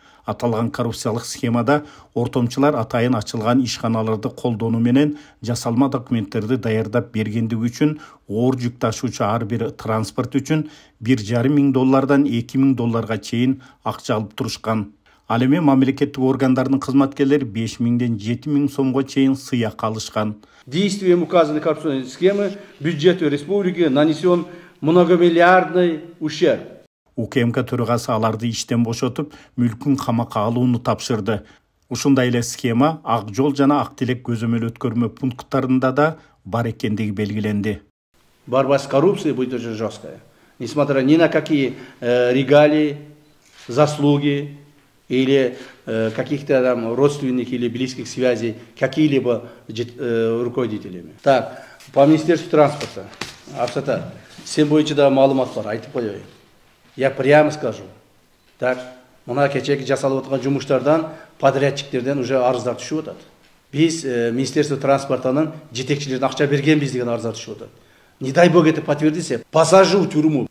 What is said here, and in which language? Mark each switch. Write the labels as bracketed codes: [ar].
[ky] Аталган коррупциялык схемада ортомчулар атайын ачылган ишканаларды колдонуу менен жасалма документтерди даярдап бергендиги үчүн оор жүк ташуучу ар бир транспорт үчүн $1,500 $2,000 чейин акча алып турушкан. Ал эми мамлекеттик органдардын кызматкерлери 5.000 7.000 сомго чейин сыяк алышкан. [ru] Действием указанной коррупционной схемы бюджету республики нанесен многомиллиардный ущерб. [ky] УКМК төрагасы аларды иштен бошотуп, мүлкүн камакка алууну тапшырды. Ушундай эле схема Ак Жол жана Ак Тилек көзөмөл өткөрмө пункттарында да бар экендиги белгиленди. [ru] Борьба с коррупцией будет очень жесткая. Несмотря ни на какие регалии, заслуги или каких-то там родственников или близких связей какие-либо руководителями. Так, по Министерству транспорта, [ky] Абсата, сен боюнча да маалымат бар, айтып коеюн. [ru] Я прямо скажу. [ky] Так, мына кечеги жасалып аткан жумуштардан, подрядчиктерден уже арыздар түшүп атат. Биз Министерство транспортанын жетекчилердин акча бергенбиз деген арыздар түшүп атат. [ru] Не дай бог это подтвердится, посажу в тюрьму.